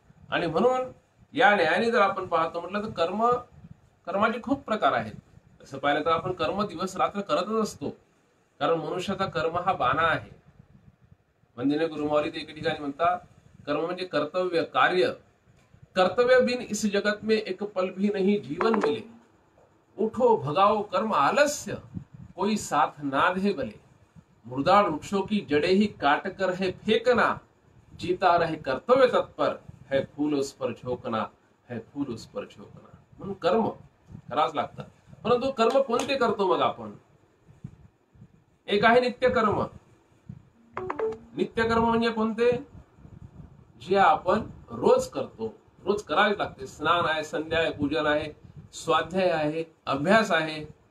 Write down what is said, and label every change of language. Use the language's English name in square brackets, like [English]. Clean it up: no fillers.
[Marathi] आणि म्हणून या न्यायाने जर आपण पाहतो म्हटलं तर कर्माचे खूप प्रकार आहेत. तसं पाहिलं तर आपण कर्म दिवस रात्र करतच असतो, कारण मनुष्याचा कर्म हा बाणा आहे. वंदनीय गुरुमाऊली ते एके ठिकाणी म्हणतात, कर्म म्हणजे कर्तव्य, कार्य. [Hindi] कर्तव्य बिन इस जगत में एक पल भी नहीं जीवन मिले. उठो भगाओ कर्म आलस्य, कोई साथ ना दे भले. मुर्दार वृक्षों की जड़े ही काट कर है फेंकना, जीता रहे कर्तव्य तत्पर, है फूल उस पर झोंकना, है फूल उस पर झोंकना. [Marathi] म्हणून कर्म करावंच लागतं. परंतु कर्म कोणते करतो मग आपण? एक आहे नित्यकर्म. नित्यकर्म म्हणजे कोणते? जे आपण रोज करतो, रोज करावे लागते. स्नान आहे, संध्या आहे, पूजन आहे, स्वाध्याय आहे, अभ्यास आहे.